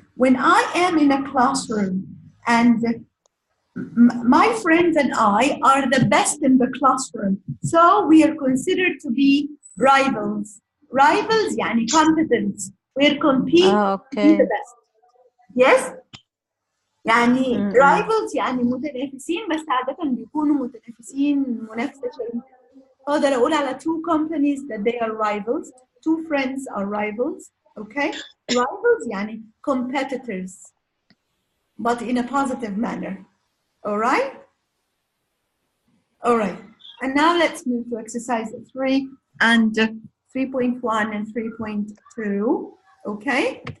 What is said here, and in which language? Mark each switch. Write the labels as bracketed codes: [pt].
[en] When I am in a classroom and my friends and I are the best in the classroom, so we are considered to be rivals. Rivals يعني competence. We're competing to be the best. Yes? [ar] يعني rivals يعني متنافسين بس عادة بيكونوا متنافسين منافسة شديدة. أقدر أقول على [en] two companies that they are rivals. Two friends are rivals. Okay? Rivals يعني competitors, but in a positive manner. All right? All right. And now let's move to exercise 3 and 3.1 and 3.2. Okay?